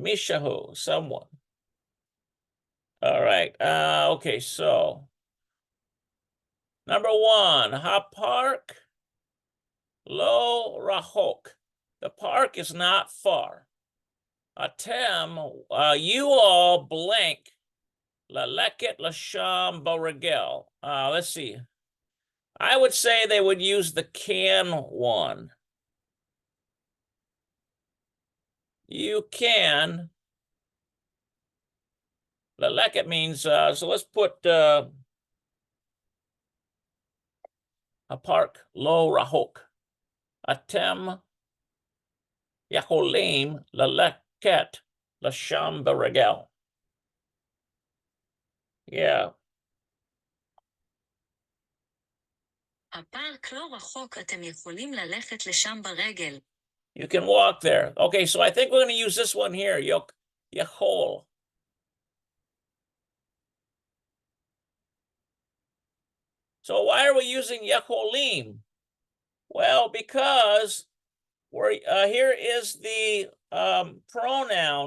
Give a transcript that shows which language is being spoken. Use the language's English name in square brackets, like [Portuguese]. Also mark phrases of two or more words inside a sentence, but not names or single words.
[English] Mishahu, someone. All right. Okay, so number one, [Hebrew] הפארק לא רחוק. [English] The park is not far. Atem, you all blank. [Hebrew] ללכת לשם ברגל. [English] Let's see. I would say they would use the can one. You can. Leleket means, so let's put a [Hebrew] פארק לא רחוק. אתם יכולים ללכת לשם ברגל. Yeah. הפארק לא רחוק, אתם יכולים ללכת לשם ברגל. [English] You can walk there. Okay, so I think we're going to use this one here, yachol. So why are we using yacholim? Well, because here is the pronoun.